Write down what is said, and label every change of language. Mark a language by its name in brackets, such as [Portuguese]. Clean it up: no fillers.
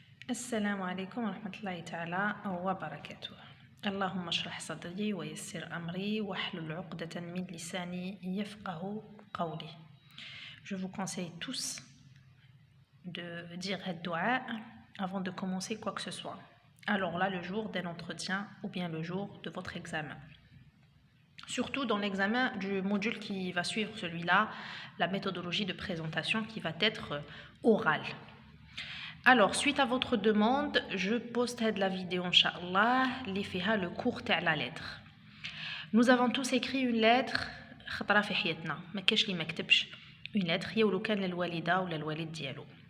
[Arabic] السلام عليكم ورحمة الله تعالى وبركاته. اللهم اشرح صدري ويسر أمري واحلل عقدة من لساني يفقه قولي. [French] Je vous conseille tous de dire الدعاء avant de commencer quoi que ce soit. Alors là, le jour d'un entretien ou bien le jour de votre examen. Surtout dans l'examen du module qui va suivre celui-là, la méthodologie de présentation qui va être orale. Alors, suite à votre demande, je poste la vidéo, Inch'Allah, li fiha le cours de la lettre. [Arabic] Nous avons tous écrit une lettre, خطرة في حياتنا، ما كاش اللي ما كتبش une lettre هي ولو كان للوالدة ولا الوالد ديالو.